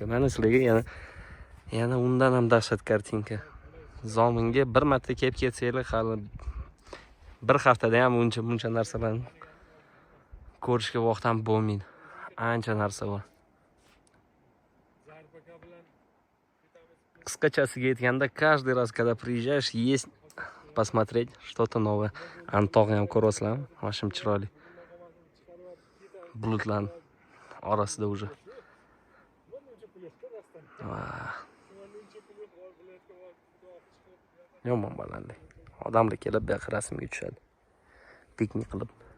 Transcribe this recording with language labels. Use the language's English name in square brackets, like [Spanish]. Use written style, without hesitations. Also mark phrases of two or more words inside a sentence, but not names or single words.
[Uzbek] Mana sizlarga yana undan ham dahshat kartinka. Zominga bir marta kelib ketsanglar, hali bir haftada ham buncha narsalarni ko'rishga vaqt ham bo'lmaydi. Ancha narsa bor. Qisqachasiga aytganda, [Russian] каждый раз, когда приезжаешь, есть посмотреть что-то новое. [Uzbek] Антог'ni ham ko'rasizlarmi? Mashim chiroyli. Bulutlarning orasida уже. Yomon balandlik. Odamlar kelib bu yoqqa rasmga tushadi. Piknik qilib.